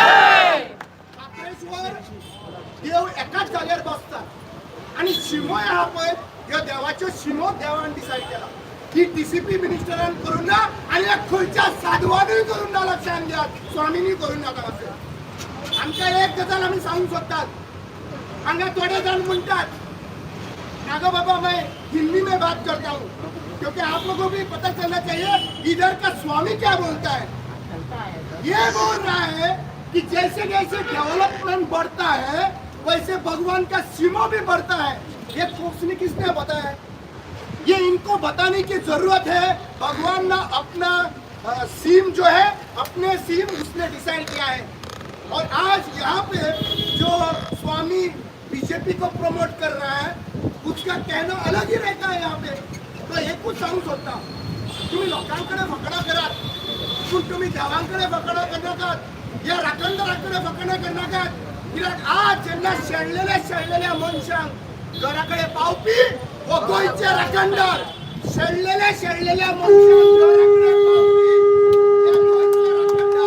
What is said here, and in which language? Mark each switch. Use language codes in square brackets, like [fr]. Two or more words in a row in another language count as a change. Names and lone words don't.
[kok] काप्रेश्वर देव एकाच जाग्यार बसतात आनी शिमो आहा पळय ह्यो देवाच्यो शिमो देवान डिसायड केला ही DCP मिनिस्टरान करूं ना आनी खंयच्या साधवानूय करूं ना लक्षात घेयात स्वामीनी करूं नाका अशें आमकां एक गजाल आमी सांगूंक सोदतात हांगा थोडे जाण म्हणटात नागा बाबा [hi] मैं हिंदी में बात करता हूँ क्योंकि आप लोगों को भी पता चलना चाहिए इधर का स्वामी क्या बोलता है ये बोल रहा है कि जैसे जैसे डेवलपमेंट बढ़ता है वैसे भगवान का सीमा भी बढ़ता है ये उसने किसने बताया ये इनको बताने की जरूरत है भगवान ने अपना सीम जो है अपने सीम उसने डिसाइड किया है और आज यहाँ पे जो स्वामी बीजेपी को प्रमोट कर रहा है उसका कहना अलग ही रहता है यहाँ पे [kok] तो एक कुछ सांगू सोदता तुम्ही लोकांकडे फकडा करात पण तुम्ही देवांकडे फकडा करनाकात या राखणदाराकडे फकडा करनाकात कित्याक आज जेन्ना शेळलेल्या मनशांक घराकडे पावपी हो गोंयचे राखणदार शेळलेल्या मनशांक घराकडे पावपी हे गोंयचे